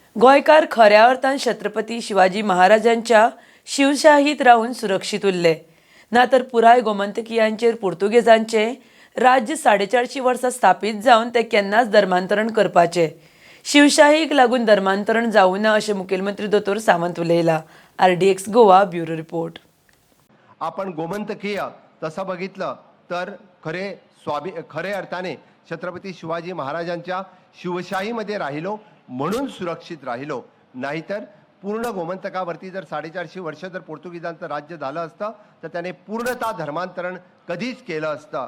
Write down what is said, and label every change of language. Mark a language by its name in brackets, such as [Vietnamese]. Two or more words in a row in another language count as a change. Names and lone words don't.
[Konkani] गोंयकार खऱ्या अर्थान छत्रपती शिवाजी महाराजांच्या शिवशाहीत राहून सुरक्षीत उरले ना तर पुराय गोमंतकीयांचेर पुर्तुगेजांचे राज्य 450 वर्सां स्थापीत जावन ते केन्नाच धर्मांतरण करपाचे शिवशाहीक लागून धर्मांतरण जावं ना अशें मुखेलमंत्री दोतोर सावंत उलयला। RDX गोवा [English] bureau report. [Marathi] आपण गोमंतकीय तसं बघितलं तर खरे अर्थाने छत्रपती शिवाजी महाराजांच्या शिवशाहीमध्ये राहिलो म्हणून सुरक्षित राहिलो, नाहीतर पूर्ण गोमंतकावरती जर 450 वर्ष जर पोर्तुगीजांचं राज्य झालं असतं तर त्याने पूर्णतः धर्मांतरण कधीच केलं असतं।